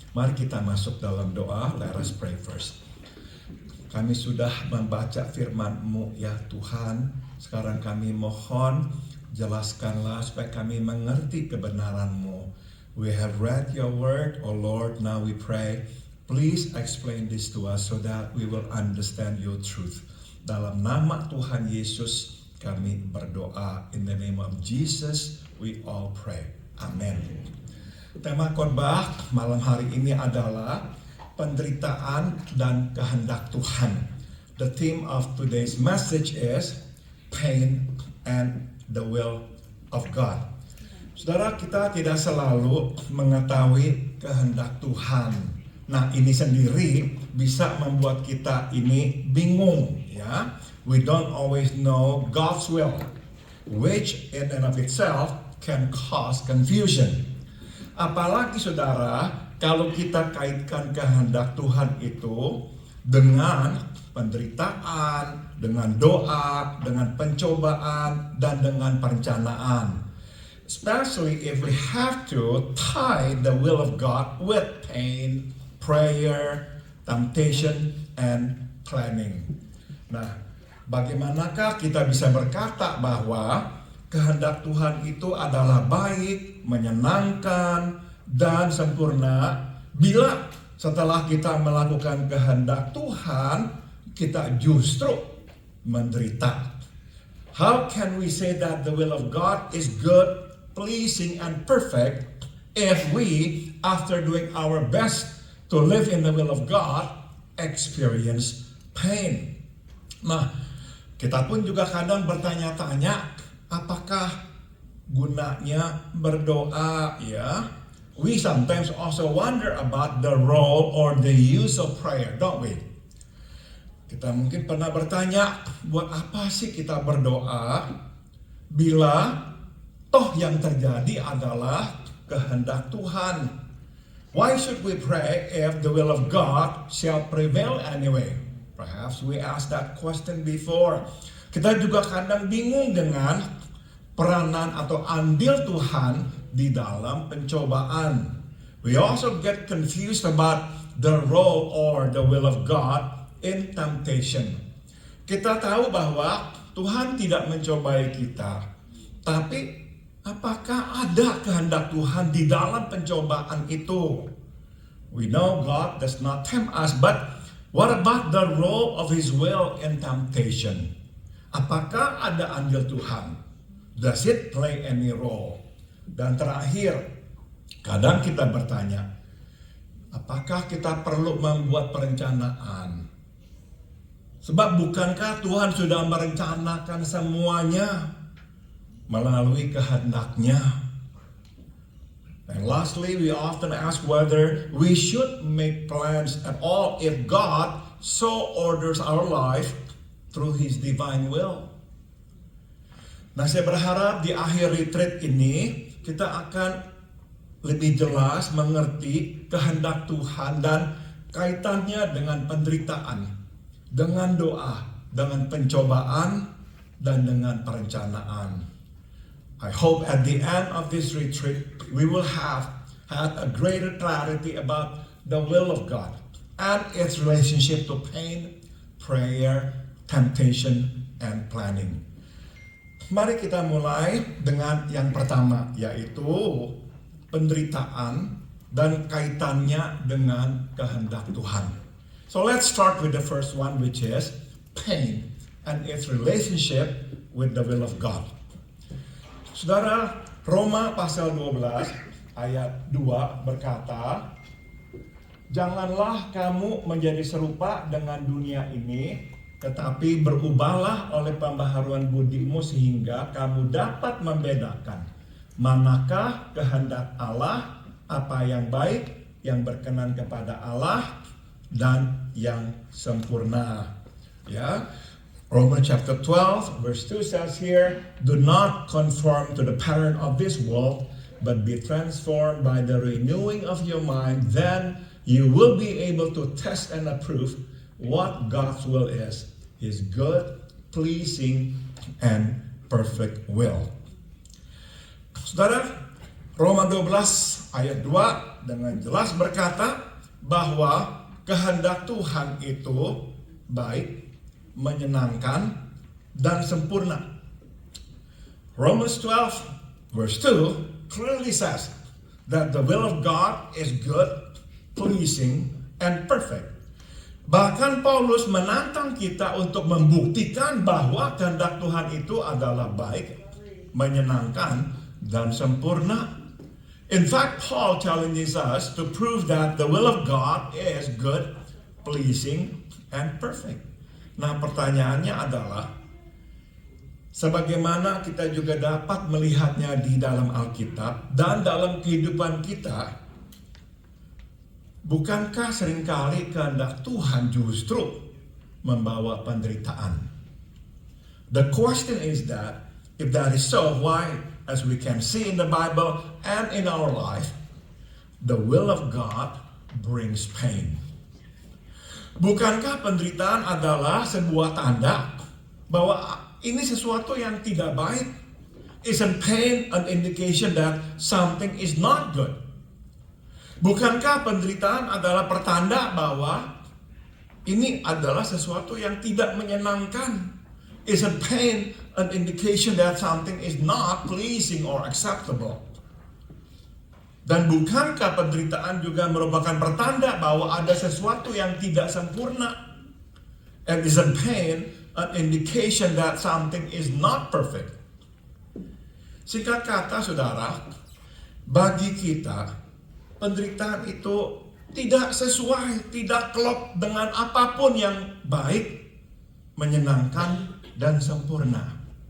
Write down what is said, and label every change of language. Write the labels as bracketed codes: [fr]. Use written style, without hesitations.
[id] Mari kita masuk dalam doa. [en] Let us pray first. [id] Kami sudah membaca firman-Mu ya Tuhan. Sekarang kami mohon jelaskanlah supaya kami mengerti kebenaran-Mu. [en] We have read your word, oh Lord. Now we pray, please explain this to us so that we will understand your truth. [id] Dalam nama Tuhan Yesus kami berdoa. [en] In the name of Jesus we all pray. Amen. [id] Tema khotbah malam hari ini adalah penderitaan dan kehendak Tuhan. [en] The theme of today's message is pain and the will of God. [id] Saudara, kita tidak selalu mengetahui kehendak Tuhan. Nah, ini sendiri bisa membuat kita ini bingung, ya. [en] We don't always know God's will, which in and of itself can cause confusion. [id] Apalagi saudara, kalau kita kaitkan kehendak Tuhan itu dengan penderitaan, dengan doa, dengan pencobaan, dan dengan perencanaan. [en] Especially if we have to tie the will of God with pain, prayer, temptation, and planning. [id] Nah, bagaimanakah kita bisa berkata bahwa kehendak Tuhan itu adalah baik, menyenangkan, dan sempurna bila setelah kita melakukan kehendak Tuhan, kita justru menderita. [en] How can we say that the will of God is good, pleasing, and perfect if we, after doing our best to live in the will of God, experience pain? [id] Nah, kita pun juga kadang bertanya-tanya, apakah gunanya berdoa, ya? [en] We sometimes also wonder about the role or the use of prayer, don't we? [id] Kita mungkin pernah bertanya, buat apa sih kita berdoa bila toh yang terjadi adalah kehendak Tuhan? [en] Why should we pray if the will of God shall prevail anyway? Perhaps we asked that question before. [id] Kita juga kadang bingung dengan peranan atau andil Tuhan di dalam pencobaan. [en] We also get confused about the role or the will of God in temptation. [id] Kita tahu bahwa Tuhan tidak mencobai kita, tapi apakah ada kehendak Tuhan di dalam pencobaan itu? [en] We know God does not tempt us, but what about the role of His will in temptation? [id] Apakah ada andil Tuhan? [en] Does it play any role? [id] Dan terakhir, kadang kita bertanya, apakah kita perlu membuat perencanaan? Sebab bukankah Tuhan sudah merencanakan semuanya melalui kehendak-Nya? [en] And lastly, we often ask whether we should make plans at all if God so orders our life through His divine will. [id] Nah, saya berharap di akhir retreat ini kita akan lebih jelas mengerti kehendak Tuhan dan kaitannya dengan penderitaan, dengan doa, dengan pencobaan, dan dengan perencanaan. [en] I hope at the end of this retreat, we will have had a greater clarity about the will of God and its relationship to pain, prayer, temptation, and planning. [id] Mari kita mulai dengan yang pertama, yaitu penderitaan dan kaitannya dengan kehendak Tuhan. [en] So let's start with the first one, which is pain and its relationship with the will of God. [id] Saudara, Roma pasal 12 ayat 2 berkata, janganlah kamu menjadi serupa dengan dunia ini, tetapi berubahlah oleh pembaharuan budimu sehingga kamu dapat membedakan manakah kehendak Allah, apa yang baik, yang berkenan kepada Allah, dan yang sempurna. [en] Ya, Romans chapter 12 verse 2 says here, do not conform to the pattern of this world, but be transformed by the renewing of your mind. Then you will be able to test and approve what God's will is, His good, pleasing, and perfect will. [id] Saudara, Roma 12 ayat 2 dengan jelas berkata bahwa kehendak Tuhan itu baik, menyenangkan, dan sempurna. [en] Romans 12 verse 2 clearly says that the will of God is good, pleasing, and perfect. [id] Bahkan Paulus menantang kita untuk membuktikan bahwa kehendak Tuhan itu adalah baik, menyenangkan, dan sempurna. [en] In fact, Paul challenges us to prove that the will of God is good, pleasing, and perfect. [id] Nah, pertanyaannya adalah, sebagaimana kita juga dapat melihatnya di dalam Alkitab dan dalam kehidupan kita, bukankah seringkali kehendak Tuhan justru membawa penderitaan? [en] The question is that, if that is so, why, as we can see in the Bible and in our life, the will of God brings pain? [id] Bukankah penderitaan adalah sebuah tanda bahwa ini sesuatu yang tidak baik? [en] Isn't pain an indication that something is not good? [id] Bukankah penderitaan adalah pertanda bahwa ini adalah sesuatu yang tidak menyenangkan? [en] Isn't pain an indication that something is not pleasing or acceptable? [id] Dan bukankah penderitaan juga merupakan pertanda bahwa ada sesuatu yang tidak sempurna? [en] And isn't pain an indication that something is not perfect? [id] Singkat kata, saudara, bagi kita, penderitaan itu tidak sesuai, tidak klop dengan apapun yang baik, menyenangkan, dan sempurna.